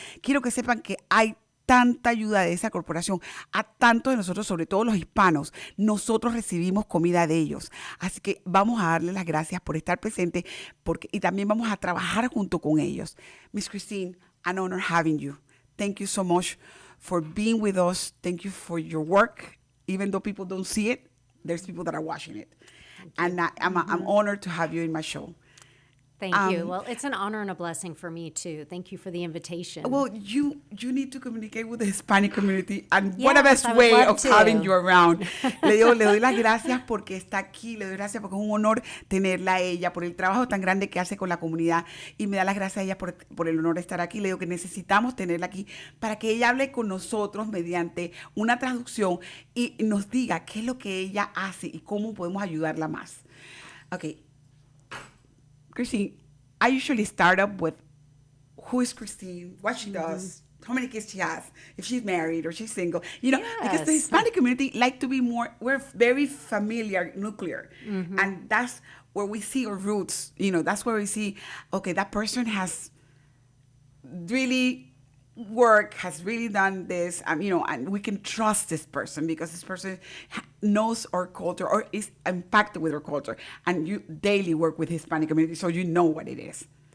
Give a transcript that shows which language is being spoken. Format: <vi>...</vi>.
<es>Quiero que sepan que hay tanta ayuda de esa corporación a tantos de nosotros, sobre todo los hispanos. Nosotros recibimos comida de ellos. Así que vamos a darles las gracias por estar presentes y también vamos a trabajar junto con ellos.</es> <en>Miss Kristine, an honor having you. Thank you so much for being with us. Thank you for your work. Even though people don't see it, there's people that are watching it. And I'm honored to have you in my show. Thank you. Well, it's an honor and a blessing for me, too. Thank you for the invitation. Well, you need to communicate with the Hispanic community, and what a best way of having you around.</en> <es>Le doy las gracias porque está aquí, le doy gracias porque es un honor tenerla a ella, por el trabajo tan grande que hace con la comunidad, y me da las gracias a ella por el honor de estar aquí. Le digo que necesitamos tenerla aquí para que ella hable con nosotros mediante una traducción y nos diga qué es lo que ella hace y cómo podemos ayudarla más.</es> <en>Okay. Kristine, I usually start up with who is Kristine, what she does, how many kids she has, if she's married or she's single. You know, because the Hispanic community like to be we're very familiar, nuclear. And that's where we see our roots. You know, that's where we see, okay, that person has really has really done this, you know, and we can trust this person because this person knows our culture or is impacted with our culture, and you daily work with Hispanic community, so you know what it is.</en>